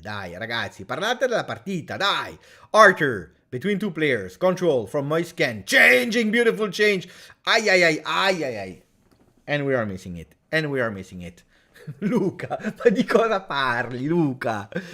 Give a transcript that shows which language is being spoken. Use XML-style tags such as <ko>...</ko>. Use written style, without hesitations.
<it>Dai, ragazzi, parlate della partita, dai!</it> <en>Arthur, between 2 players. Control from Moisken. Changing, beautiful change. Ay. And we are missing it.</en> <it>Luca, ma di cosa parli, Luca?</it>